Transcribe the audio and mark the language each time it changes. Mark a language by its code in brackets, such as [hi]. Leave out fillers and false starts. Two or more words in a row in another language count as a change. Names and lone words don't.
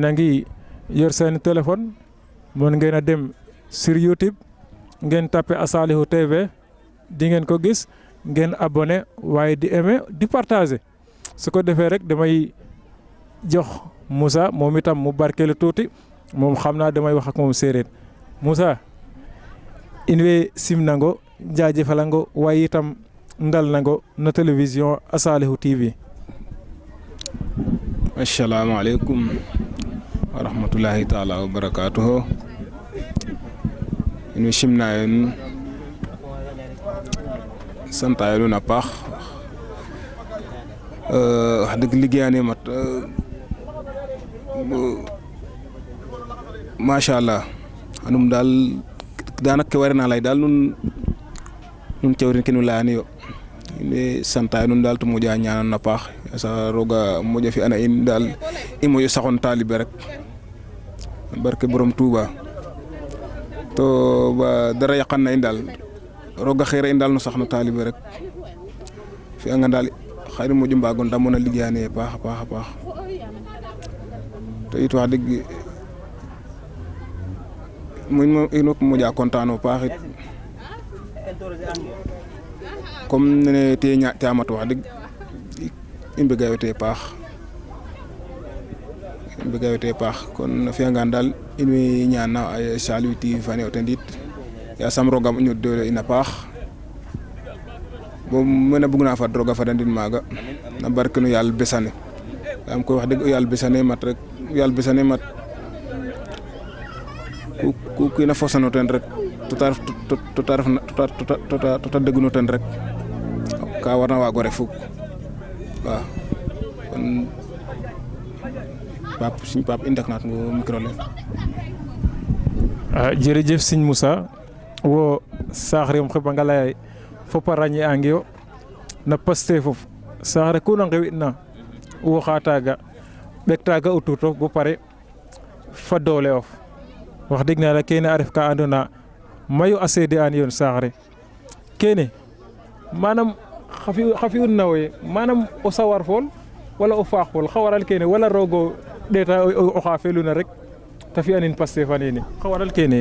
[wo] a ngi yor seen téléphone mën ngeen a dem sur YouTube ngeen tapé Assaliou TV di ngeen ko gis ngeen abonné waaye di aimer di partager su ko defee rek damay jox Moussa moom itam mu barkeelu tuuti moom xam naa damay wax ak moom séeréer Moussa [srr] in way simnango jaajëfalango waaye itam ndalnango no télévision Assaliou TV. [ar] assalamu aleykum wa rahmatullahi taala wa barakatuhu [srr] in way simnayo nuun santayo nuun a paax wax dëgg liggéeyane mat [ar] macha allah [srr] anum daal daanaka ke warna lay daal nun cawrin ke nu layani yo in santayo nuun daal to moƴa ñanan a paax sa roga moƴa fi ana in daal i moƴo saxon taalibe rek barke borom Touba to ba dara yaqan na in daal roga xeera in daal no sax no taalibe rek fi anga daal xayri moƴo mbago ndamona liggéeyane paax a paax to it wax dëgg ino moƴa content o paax it comme nene te ñaaƴtamat wax dëgg i mbegayo te paax kon a fiyangaan daal in way ñaana ay Assaliou TV fane o ten it yasam roga moƴo doole in a paax bo mene bugna fad roga fadandin maaga na barke no yaal besane yaam koy wax dëgg o yaal besane mat rek yaal besane mat ku kiina fosano ten rek tota degno ten rek ka warna waago ref fuk waaw kon Siñ Pape i ndaknaat ngo micro le jërëjëf Siñ Moussa wo saax re xeɓanga lay fop a ràññe'angio na Pastef saax re ku na nqewitna woxa taaga ɓek taaga o tuutof bo pare fa doole of wax dëgg na la kene a ref ka andoona mayu a seede an yoon saax re kene manam xa fi'un na wo ye manam o sawar fool wala o faax fool xa waral kene wala roog o ɗeeta oxa feluna rek ta fi'anin Pastef a nene xa waral kene